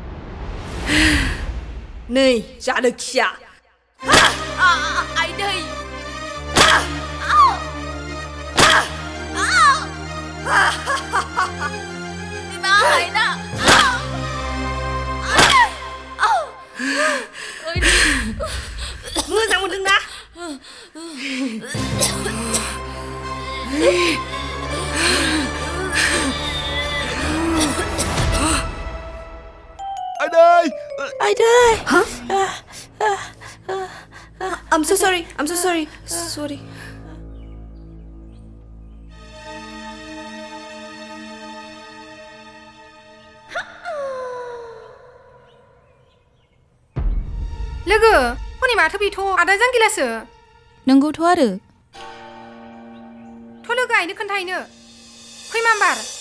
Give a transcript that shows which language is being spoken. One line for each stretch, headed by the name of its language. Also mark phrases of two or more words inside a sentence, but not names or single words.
Bodo: नै जानो खिया आइदै मोजां मोनदोंना Aiday!
English: Huh? I'm so sorry. Sorry.
Bodo: लोगो हनै माथो बेथ' आदा जांगिलासो नंगौथ' आरो थ' लोगो आइनो खोन्थाहैनो खै माम्बार